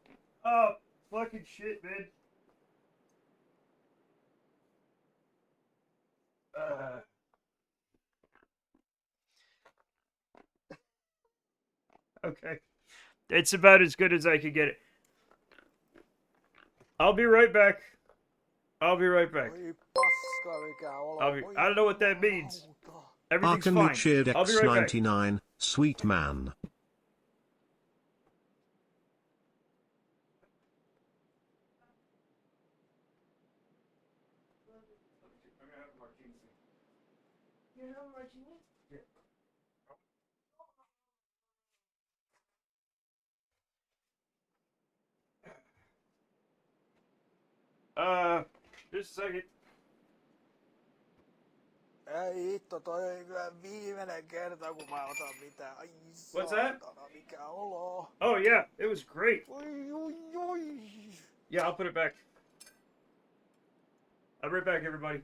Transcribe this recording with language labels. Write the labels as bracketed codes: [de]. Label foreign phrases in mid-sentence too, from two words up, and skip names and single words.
[en] Oh, fucking shit, man. Okay. It's about as good as I can get it. I'll be right back. I'll be right back. [fi] Oi paska, mikä olo. Oi [en] I don't know what that means. [fi] jumalauta. [en] Everything's Arkan fine. Richard I'll be right back. X99, sweet man. Just a second. [fi] Ei hitto, toi oli kyllä viimeinen kerta kun mä otan mitään. Ai [en] What's that? [fi] saatana, mikä olo. [en] Oh yeah, it was great. [fi] Oi oi oi. [en] Yeah, I'll put it back. I'll be right back, everybody.